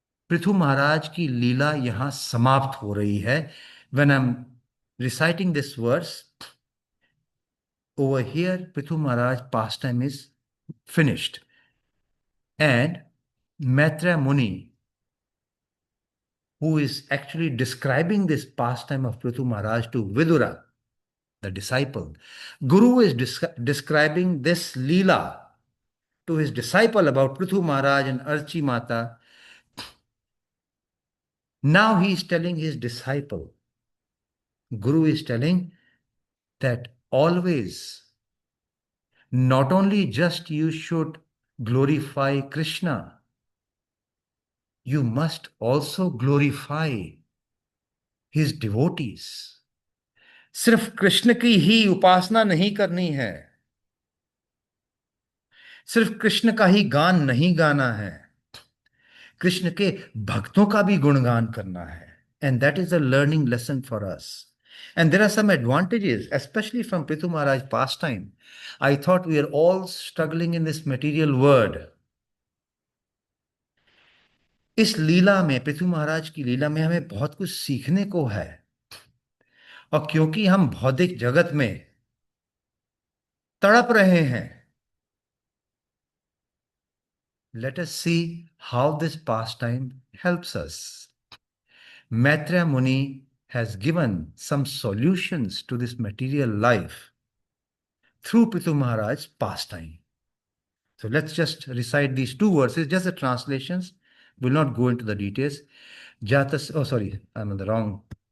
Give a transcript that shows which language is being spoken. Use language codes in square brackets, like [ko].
[hi] पृथु महाराज की लीला यहां समाप्त हो रही है। [en] When I'm reciting this verse, over here Prithu Maharaj pastime is finished, and Maitreya Muni, who is actually describing this pastime of Prithu Maharaj to Vidura, the disciple, Guru is describing this Leela to his disciple about Prithu Maharaj and Archi Mata. Now he is telling his disciple, Guru is telling that always, not only just you should glorify Krishna, you must also glorify his devotees. [hi] सिर्फ कृष्ण की ही उपासना नहीं करनी है, सिर्फ कृष्ण का ही गान नहीं गाना है, कृष्ण के भक्तों का भी गुणगान करना है। [en] And that is a learning lesson for us. And there are some advantages, especially from Prithu Maharaj pastime. I thought we are all struggling in this material world. [hi] इस लीला में, पृथु महाराज की लीला में हमें बहुत कुछ सीखने को है। और क्योंकि हम भौतिक जगत में तड़प रहे हैं, [en] let us see how this pastime helps us. Maitreya Muni has given some solutions to this material life through Prithu Maharaj's pastime. So let's just recite these two verses, just the translations. We'll not go into the details. Jatas, oh sorry, I'm on the wrong.